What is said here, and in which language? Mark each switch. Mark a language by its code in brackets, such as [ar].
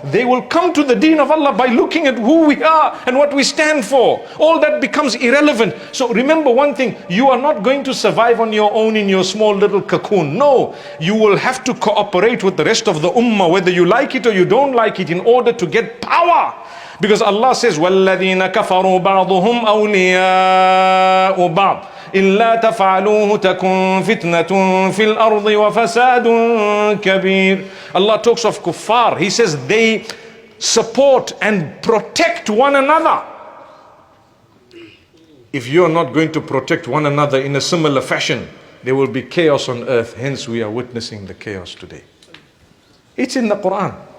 [en] They will come to the deen of Allah by looking at who we are and what we stand for. All that becomes irrelevant. So remember one thing, you are not going to survive on your own in your small little cocoon. No, you will have to cooperate with the rest of the ummah, whether you like it or you don't like it, in order to get power. Because Allah says, [ar] وَالَّذِينَ كَفَرُوا بَعْضُهُمْ أَوْلِيَاءُ بَعْضٍ إِلَّا تَفْعَلُوهُ تَكُنْ فِتْنَةٌ فِي الْأَرْضِ وَفَسَادٌ كَبِيرٌ. [en] Allah talks of kuffar. He says they support and protect one another. If you're not going to protect one another in a similar fashion, there will be chaos on earth. Hence we are witnessing the chaos today. It's in the Quran.